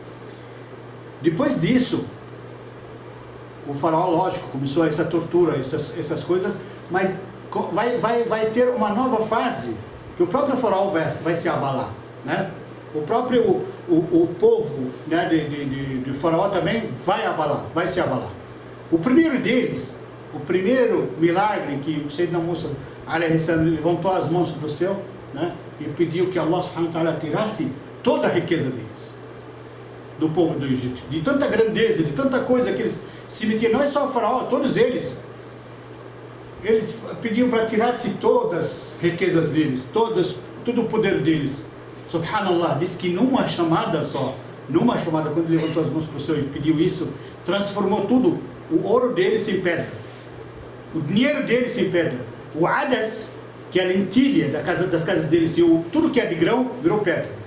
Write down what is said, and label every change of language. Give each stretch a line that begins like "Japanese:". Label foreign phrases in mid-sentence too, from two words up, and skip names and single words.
Portuguese: Depois disso, o faraó, lógico, começou essa tortura, essas coisas, mas vai ter uma nova fase que o próprio faraó vai se abalar, né? O próprio o povo, né, de faraó também vai abalar, vai se abalar. O primeiro deles, o primeiro milagre que o Sayyidina Musa levantou as mãos para o céu, né, e pediu que
Arabic: الله سبحانه وتعالى
Portuguese: tirasse toda a riqueza deles, do povo do Egito, de tanta grandeza, de tanta coisa que eles se metiam, não é só o faraó, todos eles. Ele pediu para tirasse todas as riquezas deles, todo o poder deles. Subhanallah, disse que numa chamada só, quando levantou as mãos para o céu e pediu isso, transformou tudo, o ouro deles em pedra, o dinheiro deles em pedra, o adas, que é a lentilha das casas deles, e tudo que é de grão, virou pedra.